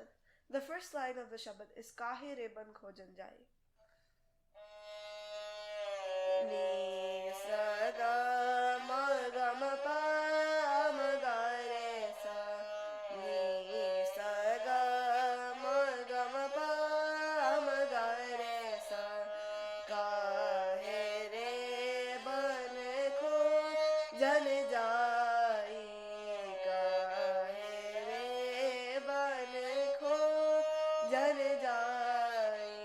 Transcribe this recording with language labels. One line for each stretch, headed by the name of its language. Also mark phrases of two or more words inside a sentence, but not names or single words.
English: The first line of the shabad is
Hindi: काहे खोजन जाई. Ni sa ga ma ga ma pa ma ga re sa. Ni sa ga ma ga ma pa ma ga re sa. काहे रे बन खो जन जाई. काहे रे बन खो जन जाई.